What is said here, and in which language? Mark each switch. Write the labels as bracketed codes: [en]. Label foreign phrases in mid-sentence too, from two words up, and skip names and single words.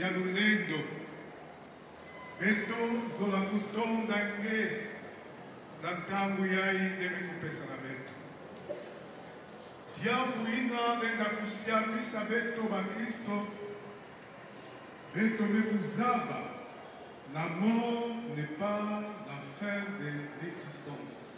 [ktu] ya lulendo, beto zola mutonda nge, dantangu ya indemi kupesa na beto. Diabu ina lenda kusiamisa beto ba Kristo, beto mekuzaba. [fr] La mort n'est pas la fin de l'existence.